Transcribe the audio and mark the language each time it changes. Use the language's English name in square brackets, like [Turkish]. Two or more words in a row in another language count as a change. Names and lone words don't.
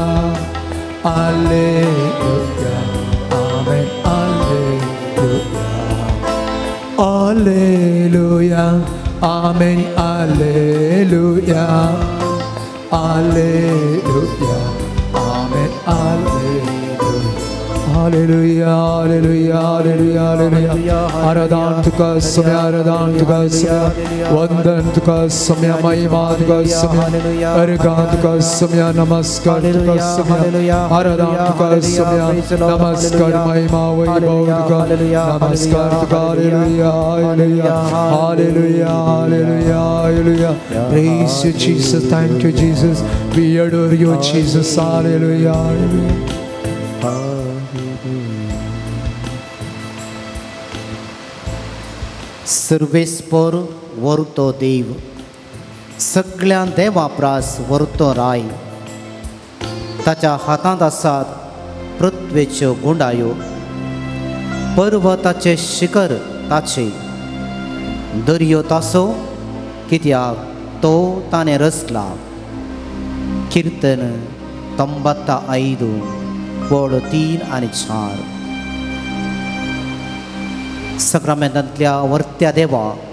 [English] Alleluia, Amen, Alleluia, Alleluia, Amen, Alleluia, Alleluia, Amen, Alleluia. Hallelujah, hallelujah, hallelujah, hallelujah. [Konkani] Aradan tuka samya, aradan tuka samya, vandan tuka samya, mahima tuka samya, argan tuka samya, namaskar tuka samya, aradan tuka samya, namaskar mahima vaibhav tuka, namaskar tuka, [English] hallelujah, hallelujah, hallelujah, hallelujah, hallelujah. Praise you, Jesus. Thank you, Jesus. We adore you, Jesus. Hallelujah, hallelujah. [Konkani] सर्वेस्पर वरतो देव सगळ्या देवापरास वरतो राय ताच्या हातांत आसात पृथ्वेच्यो गुंडायो पर्वताचे शिखर ताचे दर्यो तासो कित्याक तो ताणें रचला कीर्तन 95 बोड 3 आनी 4 सक्रामेंतांतल्या वर्त्या देवा